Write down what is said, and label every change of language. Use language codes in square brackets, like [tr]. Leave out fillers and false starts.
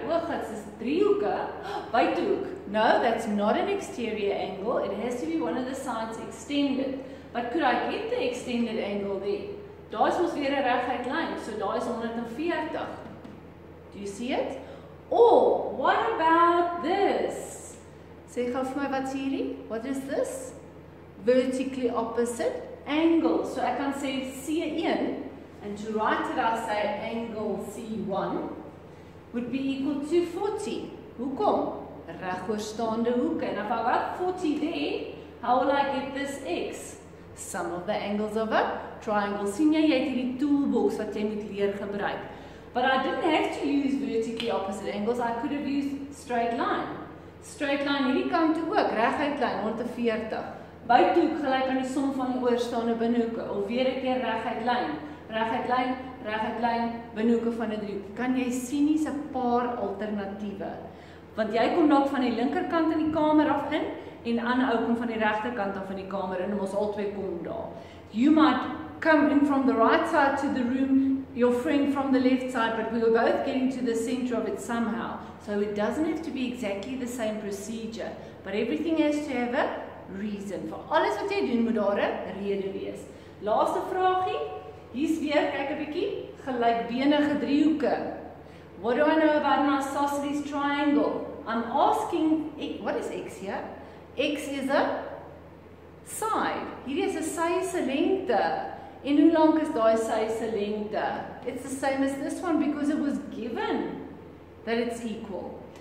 [af] O, gits, dis driehoeke, buitehoek. [en] No, that's not an exterior angle. It has to be one of the sides extended. But could I get the extended angle there? [af] Daar is ons weer 'n reguit lyn, so daar is 140. [en] Do you see it? Or, what about this? [af] Sê gou vir my wat's hierdie? [en] What is this? Vertically opposite angle. [af] So ek kan sê [en] C1, and to write it I say angle C1 would be equal to 40. [af] Hoekom? Regoorstaande hoeke. [en] And if I got 40 there, how will I get this x? Sum of the angles of a triangle. [af] Sien jy het hierdie toolbox wat jy moet leer gebruik. [en] But I didn't have to use vertically opposite angles. I could have used straight line. Straight line [af] hierdie kant toe ook, reguit lyn 140. Buitehoek gelyk aan die som van die oorstaande binnehoeke. Of weer 'n keer reguit lyn. Reguit lyn, binnehoeke van 'n driehoek. Kan jy sien hier's 'n paar alternatiewe. Want jy kom dalk van die linkerkant in die kamer af in en 'n ander ou kom van die regterkant af in die kamer in en ons albei kom daar. [en] You might come in from the right side to the room, your friend from the left side, but we were both getting to the center of it somehow. So it doesn't have to be exactly the same procedure, but everything has to have a reason. [af] Vir alles wat jy doen moet daar 'n rede wees. Laaste vraagie, hier's weer, kyk 'n bietjie, gelykbenige driehoeke. [en] What do I know about an isosceles triangle? I'm asking, what is x here? X is a side. [af] Hier is 'n sy se lengte. En hoe lank is daai sy se lengte? [en] It's the same as this one because it was given that it's equal.